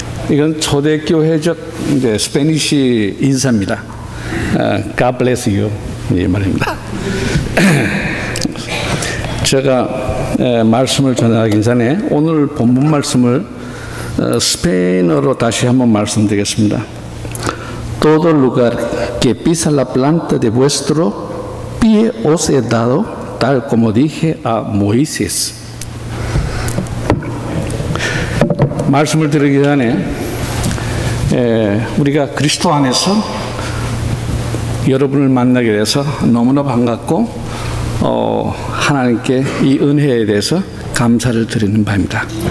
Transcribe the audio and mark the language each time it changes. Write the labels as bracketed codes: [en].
[ko] 이건 초대교회적 이제 스페니시 인사입니다. [en] God bless you [ko] 이 말입니다. 제가 말씀을 전하기 전에 오늘 본문 말씀을 스페인어로 다시 한번 말씀드리겠습니다. [es] Todo lugar que pisa la planta de vuestro pie os he dado, tal como dije a Moisés. [ko] 말씀을 드리기 전에 우리가 그리스도 안에서 여러분을 만나게 돼서 너무나 반갑고 하나님께 이 은혜에 대해서 감사를 드리는 바입니다.